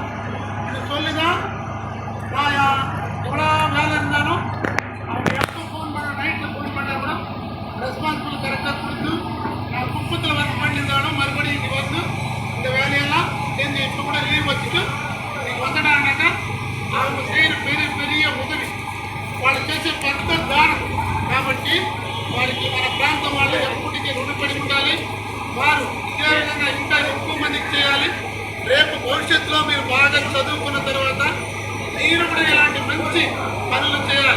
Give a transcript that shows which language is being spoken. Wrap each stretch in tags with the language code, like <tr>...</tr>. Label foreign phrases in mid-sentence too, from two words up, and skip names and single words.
<ta>இது சொல்லி தான் நான் எவ்வளோ வேலை இருந்தாலும் அவங்க எப்போ ஃபோன் பண்ண, நைட்டில் ஃபோன் பண்ணால் கூட ரெஸ்பான்சிபிள் கரெக்டாக கொடுத்து நான் குப்பத்தில் ஒர்க் பண்ணியிருந்தாலும் மறுபடியும் இங்கே வந்து இந்த வேலையெல்லாம் சேர்ந்து இப்போ கூட லீவ் வச்சுட்டு இன்றைக்கி வந்துட்டாங்கன்னாக்கா அவங்க செய்கிற பெரிய பெரிய ఉదవి</ta> <te>వాళ్ళు చేసే పెద్ద దానం కాబట్టి వారికి మన ప్రాంతం వాళ్ళు ఎప్పటికీ రుణపడి ఉండాలి. వారు ఇదే విధంగా ఇంకా ఎక్కువ మందికి చేయాలి. రేపు భవిష్యత్తులో మీరు బాగా చదువుకున్న తర్వాత మీరు కూడా ఇలాంటి మంచి పనులు చేయాలి.</te>